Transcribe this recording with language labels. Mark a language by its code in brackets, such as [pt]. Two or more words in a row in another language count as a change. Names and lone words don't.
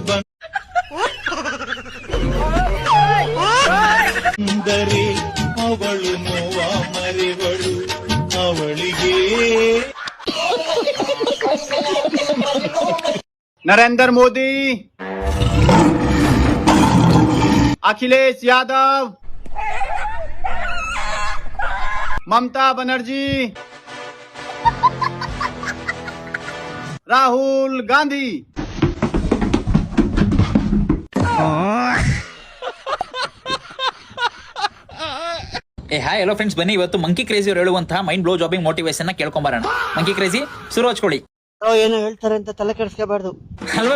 [kn] ಬಂದರೆ ಅವಳು ನೋವ ಮರೆವಳು, ಅವಳಿಗೆ नरेंद्र मोदी, अखिलेश यादव, ममता बनर्जी, राहुल गांधी. [en] hi hello friends, [kn] ಬನ್ನಿ ಇವತ್ತು ಮಂಕಿ ಕ್ರೇಜಿ ಅವರು ಹೇಳುವಂತಹ [en] mind blow jabbing motivation [kn] ನ ಕೇಳ್ಕೊಂಬರೋಣ. ಮಂಕಿ ಕ್ರೇಜಿ ಶುರು ಹಚ್ಕೊಳ್ಳಿ. ಏನೋ ಹೇಳ್ತಾರೆ ಅಂತ ತಲೆ ಕೆಡಿಸ್ಕೋಬಾರ್ದು ಅಲ್ವಾ?